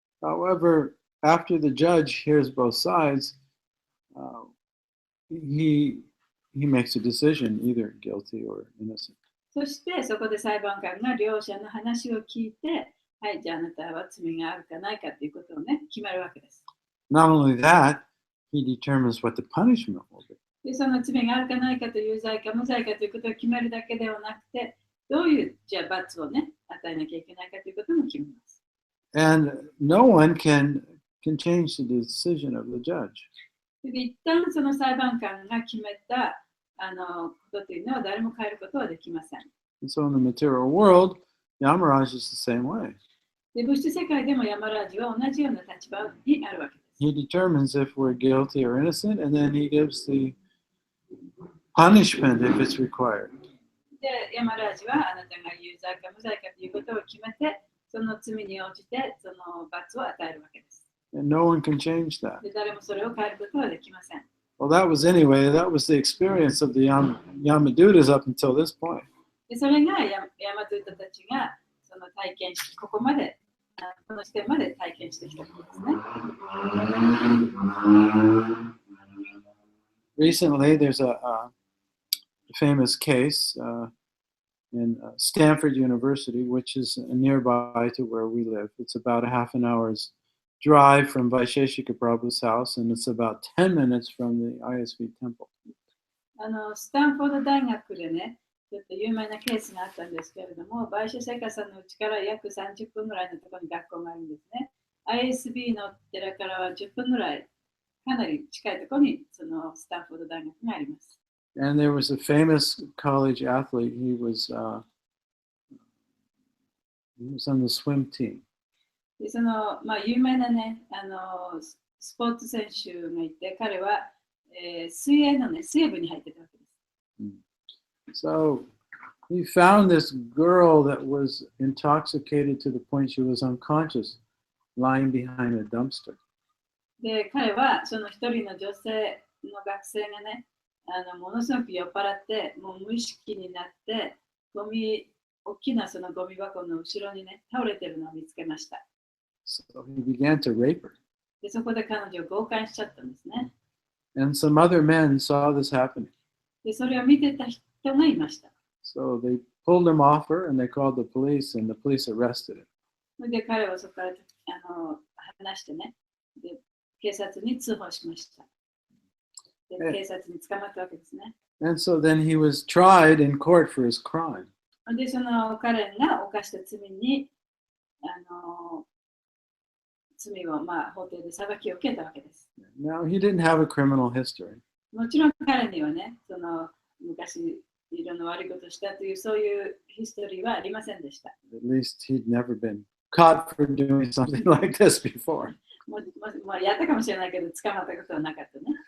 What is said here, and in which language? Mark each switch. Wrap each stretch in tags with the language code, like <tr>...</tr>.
<en>However, after the judge hears both sides, he makes a decision, either guilty or innocent.</en> <ja>そして、そこで裁判官が両者の話を聞いて、はい、じゃああなたは罪があるかないかということをね、決めるわけです。</ja> <en>Not only that, he determines what the punishment will be.</en> <ja>で、その罪があるかないかという罪か無罪かということを決めるだけではなくて、どういうじゃあ罰をね、与えなきゃいけないかということも決めます。</ja> <en>And no one can change the decision of the judge.</en> <ja>で、一旦その裁判官が決めたことというのは誰も変えることはできません。</ja> <en>And so in the material world, Yamaraj is the same way.</en> <ja>で、物質世界でもヤマラージは同じような立場にあるわけです。</ja> <en>He determines if we're guilty or innocent, and then he gives the punishment if it's required.</en> <ja>で、ヤマラージはあなたが有罪か無罪かということを決めて、その罪に応じてその罰を与えるわけです。</ja> <en>And no one can change that.</en> <ja>で、誰もそれを変えることはできません。</ja> <en>Well, that was the experience of the Yamadutas up until this point.</en> <ja>で、それがヤマドゥータたちがその体験し、この視点まで体験してきたことですね。</ja> <en>Recently, there's a famous case in Stanford University, which is nearby to where we live. It's about a half an hour's drive from Vaisheshika Prabhu's house, and it's about 10 minutes from the ISV temple.</en> <ja>スタンフォード大学でね、ちょっと有名なケースがあったんですけれども、バイシェセカさんの家から約30分ぐらいのところに学校があるんですね。 ISB の寺からは10分ぐらい、かなり近いところにそのスタンフォード大学があります。</ja> <en>And there was a famous college athlete. He was on the swim team.</en> <ja>で、その有名なね、スポーツ選手がいて、彼は、水泳部に入ってたわけです。</ja> <en>So he found this girl that was intoxicated to the point she was unconscious, lying behind a dumpster.</en> <ja>で、彼はその一人の女性の学生がね、ものすごく酔っ払って、もう無意識になって、大きなそのゴミ箱の後ろにね、倒れてるのを見つけました。</ja> <en>So he began to rape her.</en> <ja>で、そこで彼女を強姦しちゃったんですね。</ja> <en>And some other men saw this happening.</en> <ja>で、それを見てた人がいました。</ja> <en>So they pulled him off her and they called the police, and the police arrested him.</en> <ja>で、彼はそこから話してね、で、警察に通報しました。で、警察に捕まったわけですね。</ja> <en>And so then he was tried in court for his crime.</en> <ja>で、その彼が犯した罪に、罪を法廷で裁きを受けたわけです。</ja> <en>Now, he didn't have a criminal history.</en> <ja>もちろん彼にはね、その昔いろんな悪いことをしたというそういうヒストリーはありませんでした。</ja> <en>At least he'd never been caught for doing something like this before.</en> <ja>もうやったかもしれないけど、捕まったことはなかったね。</ja>